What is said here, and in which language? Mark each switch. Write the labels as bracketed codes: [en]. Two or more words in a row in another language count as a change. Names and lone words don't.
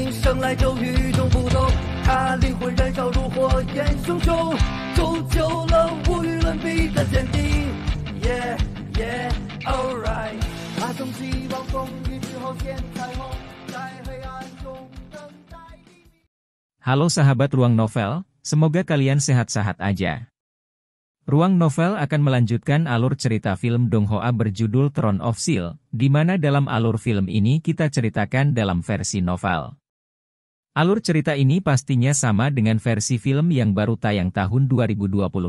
[zh] 生来就与众不同，他灵魂燃烧如火焰熊熊，铸就了无与伦比的坚定。 [en] Yeah, yeah, alright。 [zh] 他从希望风雨之后见彩虹，在黑暗中等待黎明。 [id] Halo sahabat Ruang Novel, semoga kalian sehat-sehat aja. Ruang Novel akan melanjutkan alur cerita film Donghua berjudul Throne of Steel, di mana dalam alur film ini kita ceritakan dalam versi novel. Alur cerita ini pastinya sama dengan versi film yang baru tayang tahun 2022.